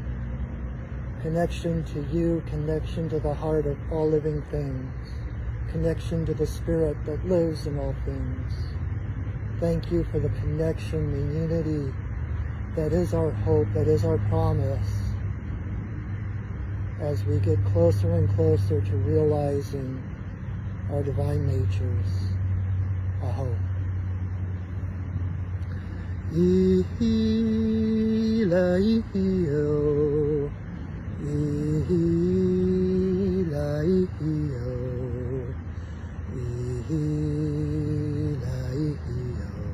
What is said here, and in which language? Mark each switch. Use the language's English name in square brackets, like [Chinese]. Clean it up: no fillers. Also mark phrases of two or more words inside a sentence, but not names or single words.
[English] Connection to you, connection to the heart of all living things, connection to the spirit that lives in all things. Thank you for the connection, the unity that is our hope, that is our promise, as we get closer and closer to realizing our divine natures. Aho. Ihi-la-ihi-o. Ihi-la-ihi-o. Ihi-la-ihi-o.